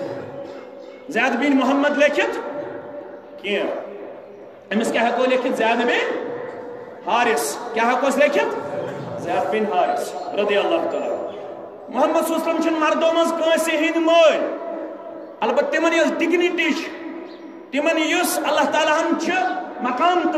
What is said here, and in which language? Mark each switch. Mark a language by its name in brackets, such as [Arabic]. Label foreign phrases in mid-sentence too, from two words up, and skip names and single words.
[Kashmiri] کینٛہہ أمِس کیٛاہ ہیٚکو لیکھِتھ زید بن حارث کیٛاہ ہیٚکوس لیکھِتھ زید بن حارث [Arabic] رضی اللہ تعالیٰ [Kashmiri] محمد [Arabic] صلی اللہ علیہ وسلم [Kashmiri] چھُنہٕ مردو منٛز کٲنٛسہِ ہٕنٛدۍ مٲلۍ البتہ تِمن یۄس ڈِگنِٹی چھِ تِمن یُس اللہ تعالیٰ ہن چھِ مقام تہٕ